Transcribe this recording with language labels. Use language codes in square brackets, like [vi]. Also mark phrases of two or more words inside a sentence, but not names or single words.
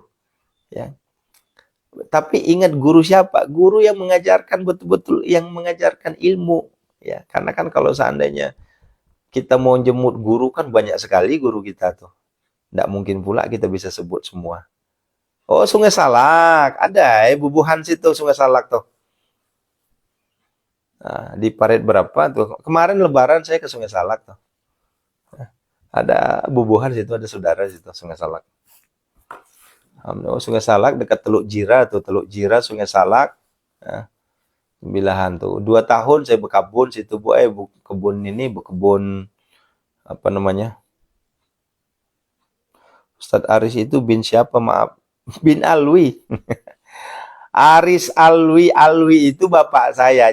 [id] Ya. Tapi ingat guru siapa? Guru yang mengajarkan betul-betul, yang mengajarkan ilmu. Ya, karena kan kalau seandainya kita mau jemput guru kan banyak sekali guru kita tuh. Nggak mungkin pula kita bisa sebut semua. Oh, Sungai Salak. Ada Bubuhan situ Sungai Salak tuh. Nah, di Parit berapa tuh? Kemarin Lebaran saya ke Sungai Salak tuh. Ada Bubuhan situ, ada saudara situ Sungai Salak. Oh, Sungai Salak dekat Teluk Jira tuh, Teluk Jira Sungai Salak. Nah, Sembilahan tuh. 2 tahun saya berkebun situ, Bu. Kebun ini, kebun apa namanya? Ustadz Aris itu bin siapa? Maaf. Bin Alwi. Aris Alwi itu bapak saya.